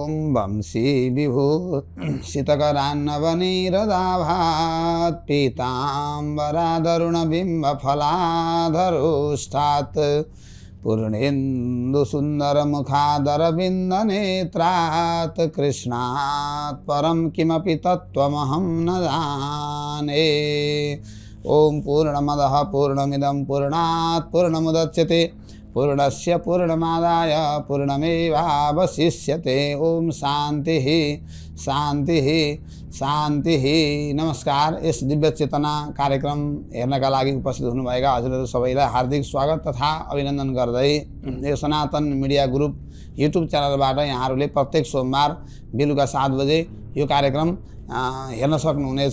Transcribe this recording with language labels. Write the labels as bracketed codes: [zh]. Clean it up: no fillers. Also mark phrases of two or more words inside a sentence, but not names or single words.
[sa] वंशी विभूषितकरान्नवनीरदाभात् पीताम्बरादरुणबिम्बफलाधरोष्ठात् पूर्णेन्दुसुन्दरमुखादरविन्दनेत्रात् कृष्णात् परं किमपि तत्त्वमहं न जाने। ओम पूर्णमदः पूर्णमिदं पूर्णात् पूर्णमुदच्यते पूर्णस्य पूर्णमादाय पूर्णमेवावशिष्यते। ओम शांति शांति शांति। [ne] नमस्कार। इस दिव्य चेतना कार्यक्रम हेर्नका लागि उपस्थित हुनुभएका हजुरहरू सबैलाई हार्दिक स्वागत तथा अभिनन्दन गर्दै यो सनातन मिडिया ग्रुप युट्युब च्यानलबाट यहाँहरूले प्रत्येक सोमबार बेलुका 7 बजे यो कार्यक्रम हेर्न सक्नुहुनेछ।